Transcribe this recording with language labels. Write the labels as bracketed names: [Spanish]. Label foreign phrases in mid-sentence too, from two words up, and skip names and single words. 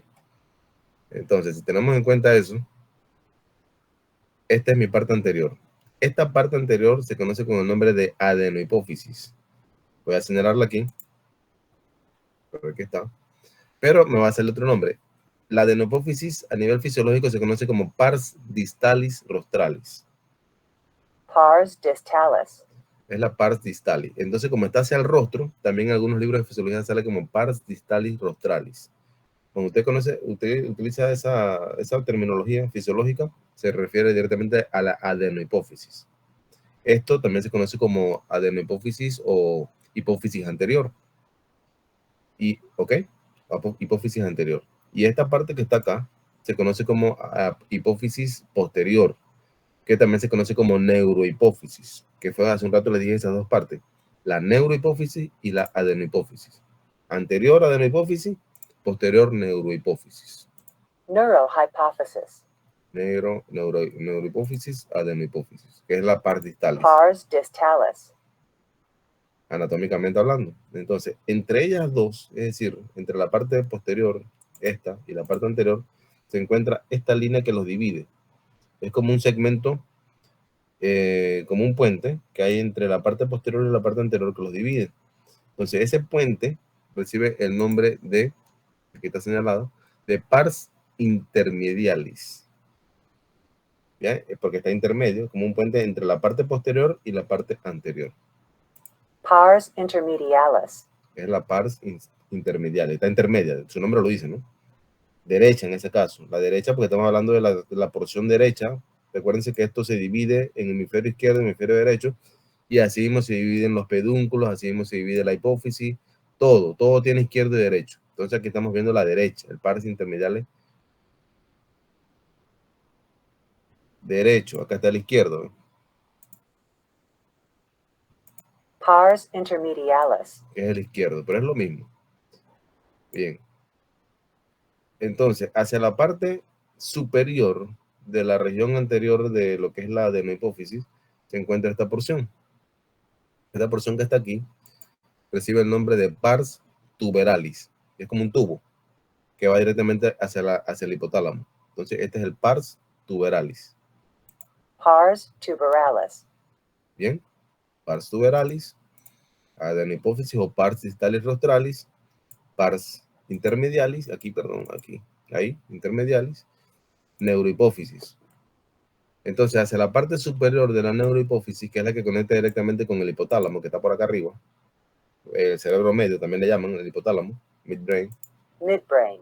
[Spanish] Entonces, si tenemos en cuenta eso, esta es mi parte anterior. Esta parte anterior se conoce con el nombre de adenohipófisis. Voy a señalarla aquí. Aquí está. Pero me va a hacer otro nombre. la adenopófisis a nivel fisiológico se conoce como [Latin] pars distalis rostralis. Pars distalis. [Spanish] Es la [Latin] pars distalis. [Spanish] Entonces, como está hacia el rostro, también en algunos libros de fisiología sale como [Latin] pars distalis rostralis. [Spanish] Cuando usted utiliza esa terminología fisiológica, se refiere directamente a la adenohipófisis. Esto también se conoce como adenohipófisis o hipófisis anterior. Hipófisis anterior. Y esta parte que está acá se conoce como hipófisis posterior, que también se conoce como neurohipófisis, que fue hace un rato les dije esas dos partes, la neurohipófisis y la adenohipófisis. Anterior adenohipófisis, posterior neurohipófisis. Neurohypophysis. Neurohipófisis, adenohipófisis, que es la parte distalis. [Latin] Pars distalis. [Spanish] Anatómicamente hablando. Entonces, entre ellas dos, es decir, entre la parte posterior, esta, y la parte anterior, se encuentra esta línea que los divide. Es como un segmento, como un puente que hay entre la parte posterior y la parte anterior que los divide. Entonces, ese puente recibe el nombre de, aquí está señalado, de [Latin] pars intermedialis. [Spanish] ¿Ya? Porque está intermedio, como un puente entre la parte posterior y la parte anterior. [Latin] Pars intermedialis. [Spanish] Es la [Latin] pars intermedialis, [Spanish] está intermedia, su nombre lo dice, ¿no? Derecha en ese caso, la derecha porque estamos hablando de la porción derecha. Recuérdense que esto se divide en hemisferio izquierdo y hemisferio derecho, y así mismo se dividen los pedúnculos, así mismo se divide la hipófisis, todo tiene izquierdo y derecho. Entonces aquí estamos viendo la derecha, el [Latin] pars intermedialis [Spanish] derecho, acá está el izquierdo, ¿eh? [Latin] Pars intermedialis. [Spanish] Que es el izquierdo, pero es lo mismo. Bien. Entonces, hacia la parte superior de la región anterior de lo que es la adenohipófisis, se encuentra esta porción. Esta porción que está aquí recibe el nombre de [Latin] pars tuberalis. [Spanish] Es como un tubo que va directamente hacia el hipotálamo. Entonces, este es el [Latin] pars tuberalis. Pars tuberalis. Bien, pars tuberalis, [Spanish] adenohipófisis o [Latin] pars distalis rostralis, pars intermedialis, [Spanish] ahí, intermedialis, neurohipófisis. Entonces, hacia la parte superior de la neurohipófisis, que es la que conecta directamente con el hipotálamo, que está por acá arriba, el cerebro medio también le llaman, el hipotálamo, midbrain. Midbrain.